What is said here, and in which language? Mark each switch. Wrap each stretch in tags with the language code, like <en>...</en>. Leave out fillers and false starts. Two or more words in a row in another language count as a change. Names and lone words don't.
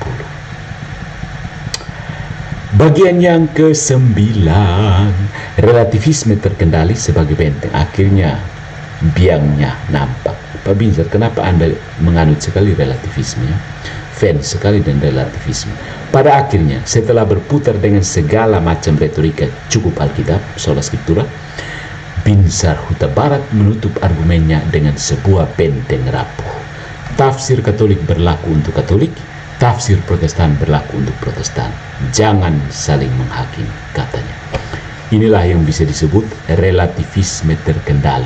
<id>Bagian yang ke-9, relativisme terkendali sebagai benteng. Akhirnya biangnya nampak. Pak Binzer, kenapa Anda menganut sekali relativisme? Fans sekali dan relativisme. Pada akhirnya, setelah berputar dengan segala macam retorika cukup Alkitab,</id> <la>sola scriptura,</la> <id>Binzer Huta Barat menutup argumennya dengan sebuah benteng rapuh. Tafsir Katolik berlaku untuk Katolik, tafsir Protestan berlaku untuk Protestan. Jangan saling menghakimi, katanya. Inilah yang bisa disebut relativisme terkendali.</id>